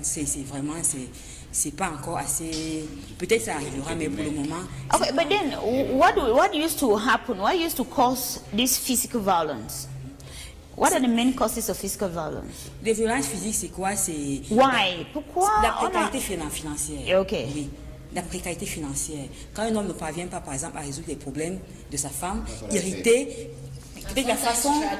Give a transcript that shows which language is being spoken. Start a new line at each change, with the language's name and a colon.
French: C'est vraiment, c'est pas encore assez. Peut-être ça arrivera, mais pour le moment.
English: Okay, but then what used to happen? What used to cause this physical violence? What are the main causes of physical violence?
French: Les violences physiques, c'est quoi? C'est
English: why? Pourquoi?
French: La précarité financière.
English: Okay.
French: Oui. La précarité financière. Quand un homme ne parvient pas, par exemple, à résoudre les problèmes de sa femme, irrité, peut-être la façon.